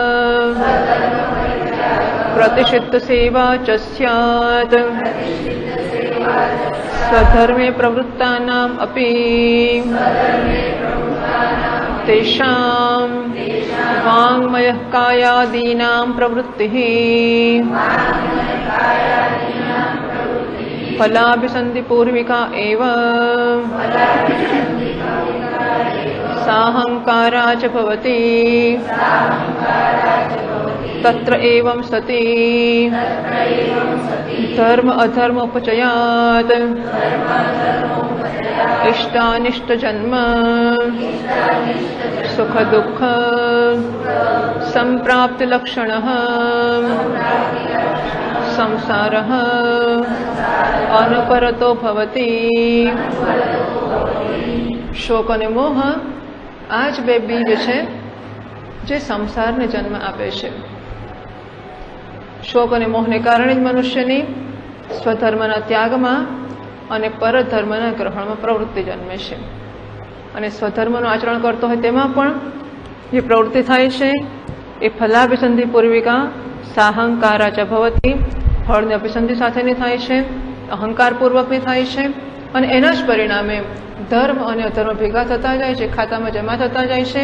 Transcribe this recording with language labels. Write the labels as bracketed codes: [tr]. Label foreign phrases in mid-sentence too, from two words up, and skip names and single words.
[sa] प्रतिषिद्ध सेवा च स्यात् स्वधर्मे प्रवृत्तानाम् अपि तेषां वाङ्मयः कायादीनां प्रवृत्तिः फलाभिसन्धिपूर्विका एव साहंकारा च भवति तत्र एवं सति धर्म अधर्म उपचयात् इष्टानिष्ट जन्म सुख दुःख संप्राप्ति लक्षणः संसारः अनपरतो भवति। [gu] शोक અને મોહ આ જ બે બીજ છે જે સંસારને જન્મ આપે છે। શોક અને મોહને કારણે જ મનુષ્યની સ્વધર્મના ત્યાગમાં અને પરધર્મના ગ્રહણમાં પ્રવૃત્તિ જન્મે છે અને સ્વધર્મનું આચરણ કરતો હોય તેમાં પણ જે પ્રવૃત્તિ થાય છે એ [sa] फलाभिसन्धि पूर्विका साहंकारा च भवति [gu] ફળની અભિસંધિ સાથેની થાય છે, અહંકારપૂર્વકની થાય છે અને એના જ પરિણામે ધર્મ અને અધર્મ ભેગા થતા જાય છે, ખાતામાં જમા થતા જાય છે।